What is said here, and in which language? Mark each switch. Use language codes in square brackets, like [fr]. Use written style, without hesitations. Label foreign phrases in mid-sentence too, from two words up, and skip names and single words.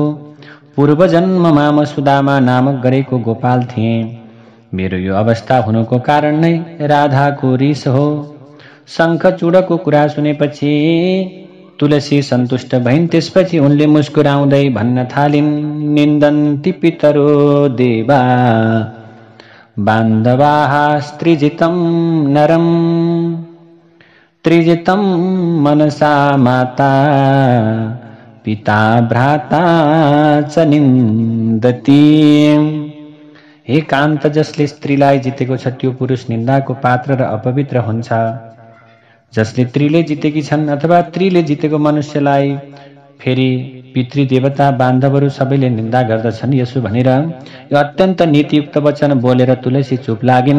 [ne] पूर्व जन्ममा म सुदामा नामक गरेको गोपाल थिएँ। मेरो यो अवस्था हुनुको कारण नै राधाको रिस हो। शङ्खचूडको कुरा सुनेपछि तुलसी सन्तुष्ट भइन्। त्यसपछि उनले मुस्कुराउँदै भन्न थालिन्, [sa] निन्दन्ति पितरो देवा बान्धवाः त्रिजितं नरं। त्रिजितं मनसा माता पिता भ्राता च निन्दति। [ne] हे कान्त, जसले स्त्रीलाई जितेको छ त्यो पुरुष निन्दाको पात्र र अपवित्र हुन्छ। जसले त्रीले जितेकी छन् अथवा त्रीले जितेको मनुष्यलाई फेरि पितृदेवता बान्धवहरू सबैले निन्दा गर्दछन्। यसो भनेर यो अत्यन्त नीतियुक्त वचन बोलेर तुलसी चुप लागिन्।